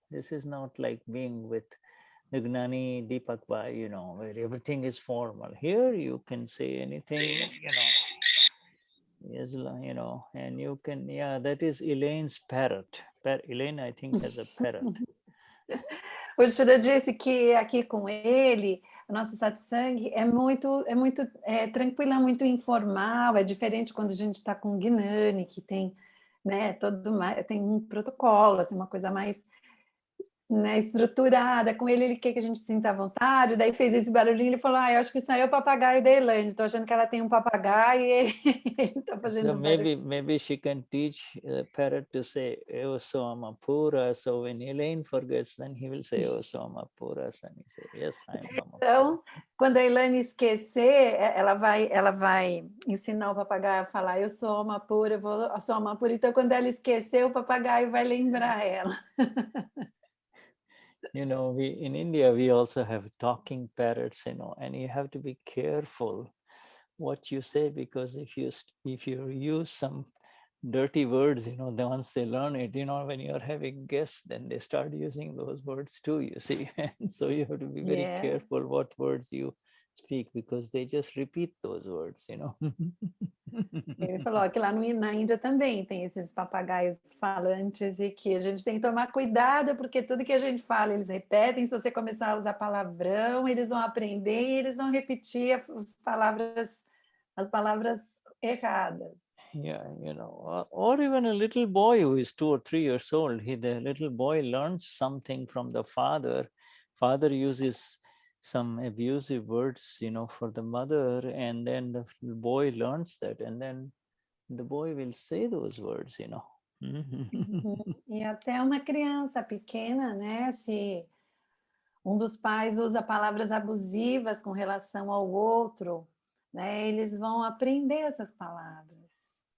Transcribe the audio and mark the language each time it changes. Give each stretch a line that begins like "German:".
English: This is not like being with the Gnani Deepak Bhai, you know, where everything is formal. Here you can say anything, you know. Yes, you know, and you can, that is Elaine's parrot. Elaine, I think, has a parrot.
Portuguese: O Shuddha disse que aqui com ele, a nossa satsang é muito tranquila, muito informal, é diferente quando a gente está com o Gnani, que tem, né, tem um protocolo, assim, uma coisa mais, né, estruturada. Com ele quer que a gente sinta à vontade, daí fez esse barulhinho, ele falou, eu acho que isso aí é o papagaio da Elaine, estou achando que ela tem um papagaio e ele está fazendo
English: So maybe she can teach the parrot to say Eosoma Pura. So when Elaine forgets, then he will say Eosoma Pura, and he say, yes, I am Mama.
Portuguese: Então, quando a Elaine esquecer, ela vai ensinar o papagaio a falar, eu sou uma pura, eu sou uma pura. Então, quando ela esquecer, o papagaio vai lembrar ela.
English: You know, in India, we also have talking parrots, you know, and you have to be careful what you say, because if you use some dirty words, you know, then once they learn it, you know, when you're having guests, then they start using those words too, you see. And so you have to be very careful what words you speak, because they just repeat those words, you know.
Portuguese: Ele falou que lá na Índia também tem esses papagaios falantes e que a gente tem que tomar cuidado, porque tudo que a gente fala, eles repetem. Se você começar a usar palavrão, eles vão aprender e eles vão repetir as palavras erradas.
English: Yeah, you know, or even a little boy who is 2 or 3 years old, the little boy learns something from the father. Father uses some abusive words, you know, for the mother, and then the boy learns that, and then the boy will say those words, you know.
Portuguese: E até uma criança pequena, né, se um dos pais usa palavras abusivas com relação ao outro, né, eles vão aprender essas palavras.